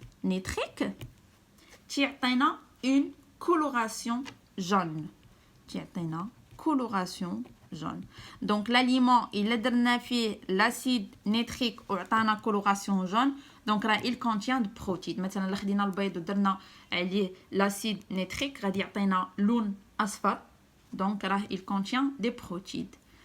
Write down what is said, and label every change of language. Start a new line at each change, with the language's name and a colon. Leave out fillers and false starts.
French: nitrique تعطينا une coloration jaune. تعطينا coloration jaune. Donc l'aliment il
Arabic: درنا فيه
French: l'acide nitrique وعطانا coloration jaune. Donc là il contient de protéines.
Arabic: مثلا الا خدينا البيض ودرنا عليه l'acide nitrique غادي يعطينا لون اصفر.
French: Donc راه il contient des protéines.